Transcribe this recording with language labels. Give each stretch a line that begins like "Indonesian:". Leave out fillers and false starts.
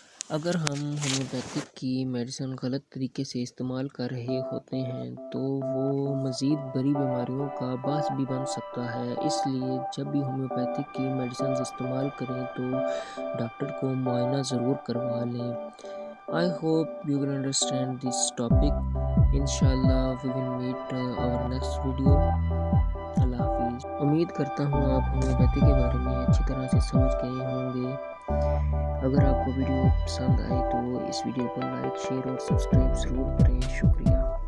Urdu: اگر ہم ہومیوپیتھک کی میڈیسن غلط طریقے سے استعمال کر رہے ہوتے ہیں تو وہ مزید بڑی بیماریوں کا باعث بھی بن سکتا ہے. اس لیے جب بھی ہومیوپیتھک کی میڈیسنز استعمال کریں تو ڈاکٹر کو معائنہ ضرور کروا لیں.
English: I hope you will understand this topic. Inshallah we will meet our next video.
Urdu: اللہ حافظ. امید کرتا ہوں آپ ہومیوپیتھی کے بارے میں اچھی طرح سے سمجھ گئے ہوں گے. اگر آپ کو ویڈیو پسند آئی تو اس ویڈیو کو لائک، شیئر اور سبسکرائب ضرور کریں. شکریہ.